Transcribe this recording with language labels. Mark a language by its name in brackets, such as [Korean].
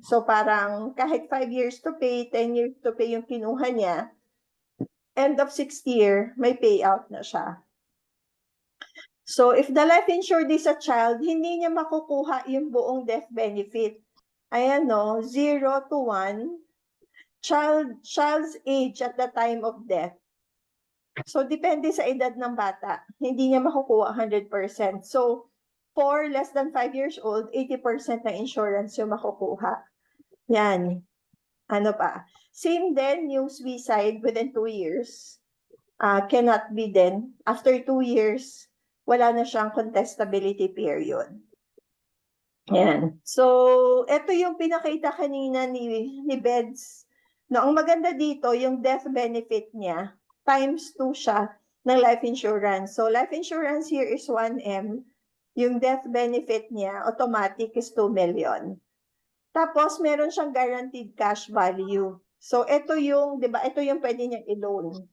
[Filipino] So parang kahit [English] 5 years to pay, 10 years to pay [Filipino] yung kinuha niya, [English] end of 6th year, [Filipino] may payout na siya. [English] So if the life insured is a child, [Filipino] hindi niya makukuha yung buong death benefit. Ayan no, 0 to 1, [English] child's age at the time of death. [Filipino] So depende sa edad ng bata, hindi niya makukuha 100%. [English] So for less than 5 years old, 80% [Filipino] ng insurance yung makukuha. Yan. Ano pa? Same din yung suicide within 2 years. [English] Cannot be then. After 2 years, [Filipino] wala na siyang [English] contestability period. Yan. [Filipino] So, ito yung pinakita kanina ni Beds. No, ang maganda dito, yung death benefit niya, [English] times 2 [Filipino] siya ng life insurance. [English] So, life insurance here is 1M. [Filipino] Yung death benefit niya, automatic is 2 million. Tapos, meron siyang guaranteed cash value. So, ito yung, di ba, ito yung pwede niyang i-loan.